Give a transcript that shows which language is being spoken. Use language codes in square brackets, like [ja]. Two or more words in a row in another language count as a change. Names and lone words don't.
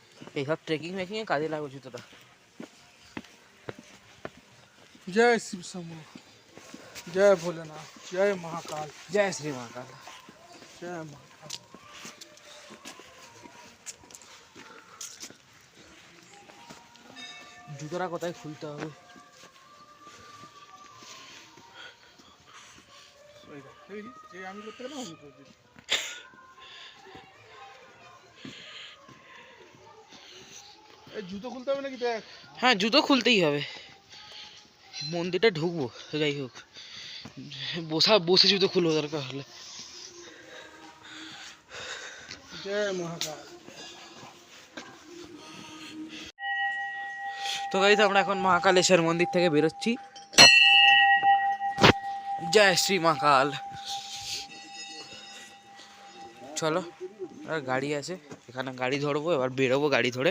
[bn] এইসব ট্রেকিং মেকিংয়ে কাজে লাগবে জুতোটা। [hi] जय शिव शंभू, जय भोलेनाथ, जय महाकाल, [bn] জয় শ্রী মহাকাল। [hi] जय महाकाल। [bn] জুতোটা কোথায় খুলতে হবে? এই আমি করতে গেলাম আমি করে দিই। এই জুতো খুলতে হবে নাকি দেখ? হ্যাঁ জুতো খুলতেই হবে, মন্দিরটা ঢুকবো। যাই হোক, বসে জুতো খুলবো দরকার হলে। [hi] जय महाकाल। [bn] তো গাইস আমরা এখন মহাকালেশ্বর মন্দির থেকে বেরোচ্ছি। জয় শ্রী মহাকাল। চলো, আর গাড়ি আছে এখানে, গাড়ি ধরবো, এবার বেরোবো গাড়ি ধরে।